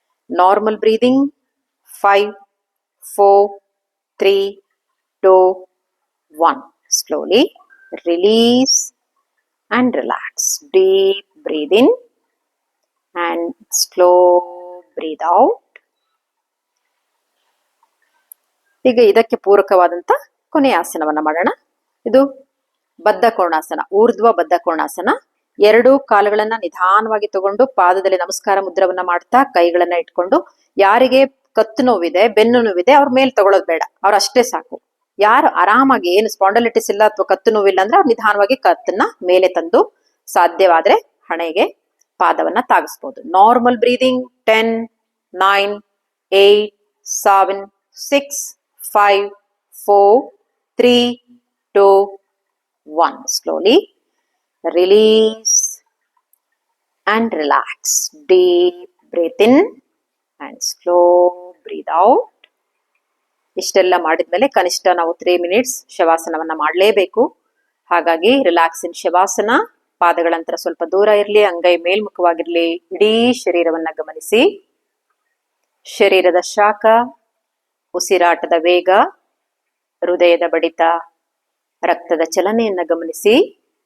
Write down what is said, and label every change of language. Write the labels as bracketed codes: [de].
[en] Normal breathing 5, 4, 3, 2, 1. Slowly release and relax. Deep breathe in and slow breathe out. [kn] ಈಗ ಇದಕ್ಕೆ ಪೂರಕವಾದಂತ ಕೊನೆಯ ಆಸನವನ್ನ ಮಾಡೋಣ. ಇದು ಬದ್ಧ ಕೋಣಾಸನ, ಊರ್ಧ್ವ ಬದ್ಧ ಕೋಣಾಸನ. 2 ಕಾಲುಗಳನ್ನ ನಿಧಾನವಾಗಿ ತಗೊಂಡು ಪಾದದಲ್ಲಿ ನಮಸ್ಕಾರ ಮುದ್ರವನ್ನ ಮಾಡ್ತಾ ಕೈಗಳನ್ನ ಇಟ್ಕೊಂಡು, ಯಾರಿಗೆ ಕತ್ತು ನೋವಿದೆ, ಬೆನ್ನು ನೋವಿದೆ, ಅವ್ರ ಮೇಲೆ ತಗೊಳ್ಳೋದು ಬೇಡ. ಅವ್ರ ಅಷ್ಟೇ ಸಾಕು. ಯಾರು ಆರಾಮಾಗಿ, ಏನು ಸ್ಪಾಂಡಲಿಟಿಸ್ ಇಲ್ಲ ಅಥವಾ ಕತ್ತು ನೋವಿಲ್ಲ ಅಂದ್ರೆ ಅವ್ರು ನಿಧಾನವಾಗಿ ಕತ್ತನ್ನ ಮೇಲೆ ತಂದು ಸಾಧ್ಯವಾದ್ರೆ ಹಣೆಗೆ ಪಾದವನ್ನ ತಾಗಿಸ್ಬೋದು. [en] Normal breathing 10, 9, 8, 7, 6, 5, 4, 3, 2, 1. Slowly release and relax. Deep breath in and slow breathe out. [kn] ಇಷ್ಟೆಲ್ಲ ಮಾಡಿದ್ಮೇಲೆ ಕನಿಷ್ಠ ನಾವು 3 minutes ಶವಾಸನವನ್ನ ಮಾಡಲೇಬೇಕು. ಹಾಗಾಗಿ [en] Relax in shavasana. [kn] ಪಾದಗಳಂತರ ಸ್ವಲ್ಪ ದೂರ ಇರಲಿ, ಅಂಗೈ ಮೇಲ್ಮುಖವಾಗಿರ್ಲಿ. ಇಡೀ ಶರೀರವನ್ನ ಗಮನಿಸಿ. ಶರೀರದ ಶಾಖ, ಉಸಿರಾಟದ ವೇಗ, ಹೃದಯದ ಬಡಿತ, ರಕ್ತದ ಚಲನೆಯನ್ನ ಗಮನಿಸಿ.